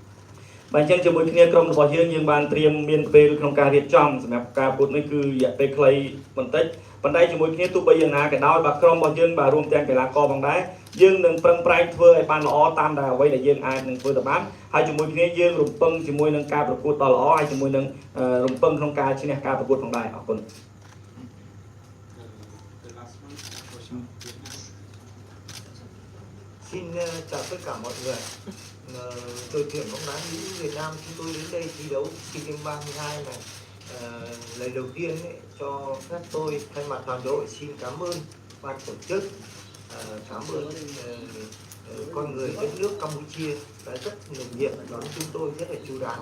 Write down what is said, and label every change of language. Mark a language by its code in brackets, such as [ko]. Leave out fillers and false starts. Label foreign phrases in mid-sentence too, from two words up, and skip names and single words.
[km] បាទអញ្ចឹងជាមួយគ្នាក្រុមរបស់យើងបានត្រៀមមានពេលក្នុងការរៀបចំសម្រាប់ការប្រកួតនេះគឺរយៈពេលខ្លីបន្តិចប៉ុន្តែជាមួយគ្នាទោះបីយ៉ាងណាក៏ដោយបាទក្រុមរបស់យើងបាទរួមទាំងកីឡាករផងដែរយើងនឹងប្រឹងប្រែងធ្វើឲ្យបានល្អតាមដែលអ្វីដែលយើងអាចនឹងធ្វើទៅបានហើយជាមួយគ្នាយើងរំពឹងជាមួយនឹងការប្រកួតដ៏ល្អហើយជាមួយនឹងរំpưngក្នុងការឈ្នះការប្រកួតផងដែរអរគុណ [vi] Xin chào tất cả mọi người. Đội tuyển bóng đá nữ Việt Nam chúng tôi đến đây thi đấu SEA Games 32 này. Lần đầu tiên cho phép tôi thay mặt toàn đội xin cảm ơn ban tổ chức, cảm ơn con người đất nước Campuchia đã rất nồng nhiệt đón chúng tôi rất là chu đáo.